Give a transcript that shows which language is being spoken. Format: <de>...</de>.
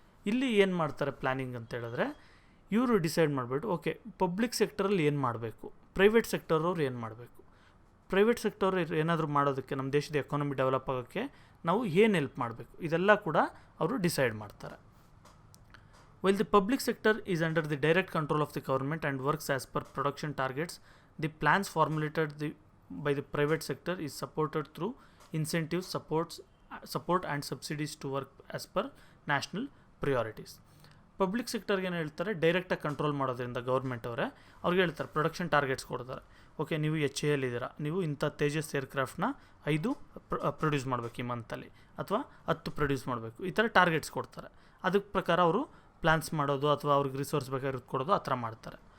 <kn>ಇಲ್ಲಿ ಏನು ಮಾಡ್ತಾರೆ ಪ್ಲ್ಯಾನಿಂಗ್ ಅಂತ ಹೇಳಿದ್ರೆ, ಇವರು ಡಿಸೈಡ್ ಮಾಡಿಬಿಟ್ಟು ಓಕೆ ಪಬ್ಲಿಕ್ ಸೆಕ್ಟರಲ್ಲಿ ಏನು ಮಾಡಬೇಕು, ಪ್ರೈವೇಟ್ ಸೆಕ್ಟರವ್ರು ಏನು ಮಾಡಬೇಕು, ಪ್ರೈವೇಟ್ ಸೆಕ್ಟರ್ ಏನಾದರೂ ಮಾಡೋದಕ್ಕೆ ನಮ್ಮ ದೇಶದ ಎಕಾನಮಿ ಡೆವಲಪ್ ಆಗೋಕ್ಕೆ ನಾವು ಏನು ಹೆಲ್ಪ್ ಮಾಡಬೇಕು, ಇದೆಲ್ಲ ಕೂಡ ಅವರು ಡಿಸೈಡ್ ಮಾಡ್ತಾರೆ.</kn> <en>While the public sector is under the direct control of the government and works as per production targets, the plans formulated by the private sector is supported through incentives, support and subsidies to work as per national priorities.</en> <kn>Public ಸೆಕ್ಟರ್ಗೆ ಏನು ಹೇಳ್ತಾರೆ, ಡೈರೆಕ್ಟಾಗಿ control ಮಾಡೋದ್ರಿಂದ government ಅವರೇ ಅವ್ರಿಗೆ ಹೇಳ್ತಾರೆ, production targets ಕೊಡ್ತಾರೆ. Okay, ನೀವು HAL ಇದ್ದೀರಾ, ನೀವು ಇಂಥ ತೇಜಸ್ ಏರ್ಕ್ರಾಫ್ಟ್ನ 5 ಪ್ರೊಡ್ಯೂಸ್ ಮಾಡಬೇಕು ಈ ಮಂತಲ್ಲಿ, ಅಥವಾ 10 ಪ್ರೊಡ್ಯೂಸ್ ಮಾಡಬೇಕು, ಈ ಥರ ಟಾರ್ಗೆಟ್ಸ್ ಕೊಡ್ತಾರೆ. ಅದಕ್ಕೆ ಪ್ರಕಾರ ಅವರು ಪ್ಲ್ಯಾನ್ಸ್ ಮಾಡೋದು ಅಥವಾ ಅವ್ರಿಗೆ ರಿಸೋರ್ಸ್ ಬೇಕಾಗಿರೋದು ಕೊಡೋದು ಆ ಥರ ಮಾಡ್ತಾರೆ.</kn>